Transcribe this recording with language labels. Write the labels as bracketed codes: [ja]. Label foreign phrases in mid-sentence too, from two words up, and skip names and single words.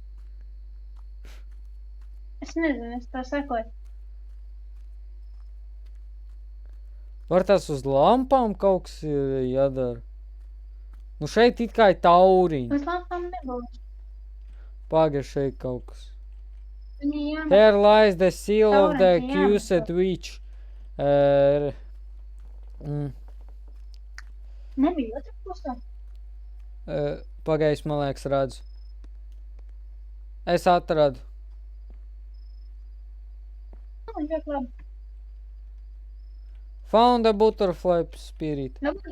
[lv] Es nezinu, es tā sekoju. Var tas uz lampām kaut kas ir jādara? Nu šeit it kā ir tauriņi. Uz lampām nebūs. Pagaid šeit kaut kas. Viņi jāmet. [en] Here lies the seal of the [lv] Tauriņi jāmet. [en] accused witch. [lv] Nebija otrā pusē. Pagaid, man liekas, redzu. Es atradu. Ļoti labi. [en] Found a butterfly spirit. [lv] Labi.